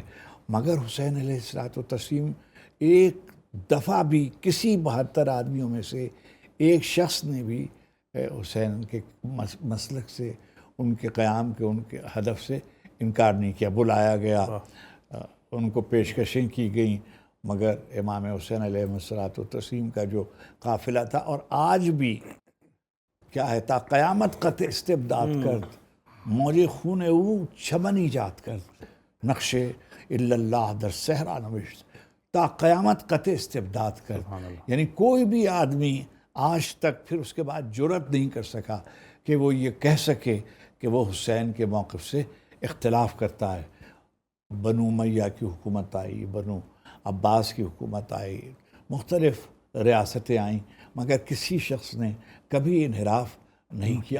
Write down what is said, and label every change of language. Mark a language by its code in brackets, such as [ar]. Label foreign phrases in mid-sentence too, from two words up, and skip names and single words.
[ur] مگر حسین [ar] علیہ الصلوۃ والتسلیم [ur] ایک دفعہ بھی کسی 72 آدمیوں میں سے ایک شخص نے بھی حسین کے مسلک سے، ان کے قیام کے، ان کے ہدف سے انکار نہیں کیا۔ بلایا گیا، ان کو پیشکشیں کی گئیں، مگر امام حسین [ar] علیہ الصلوۃ والتسلیم [ur] کا جو قافلہ تھا، اور آج بھی کیا ہے، [fa] تا قیامت قط استبداد کرد، موج خون او چمن ایجاد کرد، نقش الا اللہ در صحرا نوشت، تا قیامت قط استبداد کرد۔ [ur] یعنی کوئی بھی آدمی آج تک پھر اس کے بعد جرأت نہیں کر سکا کہ وہ یہ کہہ سکے کہ وہ حسین کے موقف سے اختلاف کرتا ہے۔ بنو امیہ کی حکومت آئی، بنو عباس کی حکومت آئی، مختلف ریاستیں آئیں، مگر کسی شخص نے کبھی انحراف نہیں کیا.